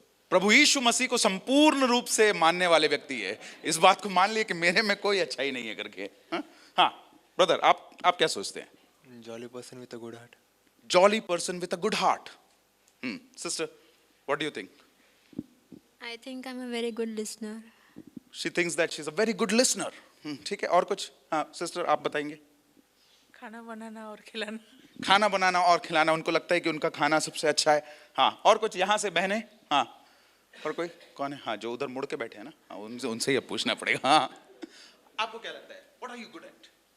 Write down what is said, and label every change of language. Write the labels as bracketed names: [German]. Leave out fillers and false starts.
[Hindi] प्रभु यीशु मसीह को संपूर्ण रूप से मानने वाले व्यक्ति है, इस बात को मान लिए कि मेरे में कोई अच्छाई नहीं है करके। हाँ ब्रदर, आप क्या सोचते हैं? [English] Jolly person with a good heart. Jolly person with a good heart. Sister, what do you think? I think I'm a very good listener. She thinks that she's a very good listener. [Hindi] ठीक है, और कुछ? हाँ sister, आप बताएंगे। खाना बनाना और खिलाना। खाना बनाना और खिलाना, उनको लगता है कि उनका खाना सबसे अच्छा है। हाँ, और कुछ? यहाँ से बहने। हाँ, और कोई? कौन है? हाँ, जो उधर मुड़ के बैठे हैं ना, हाँ, उनसे ही अब पूछना पड़ेगा। हाँ, आपको क्या लगता है? [English] What are you good at?